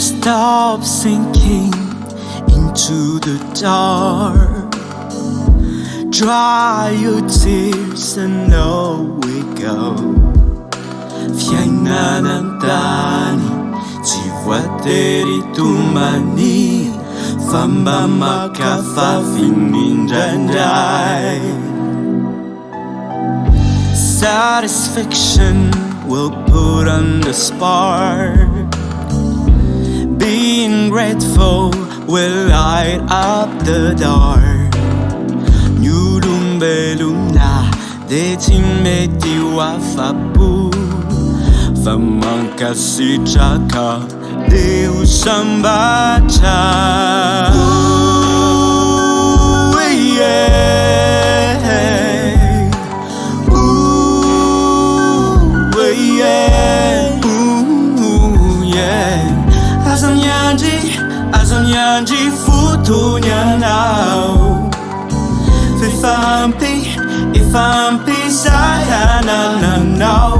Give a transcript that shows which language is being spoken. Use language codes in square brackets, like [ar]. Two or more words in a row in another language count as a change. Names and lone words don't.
[en] stop sinking into the dark. Dry your tears and away go. [mg] Fiainana tany tsy voatery tomany, fa mba makafafy indraindray. [en] Satisfaction will put on the spark. Being grateful will light up the dark. [mg] Ny olombelona de tsy mety ho afa-po, fa mankasitraka de ho sambatra. Aza miandry fotony anao, ifampizayananao.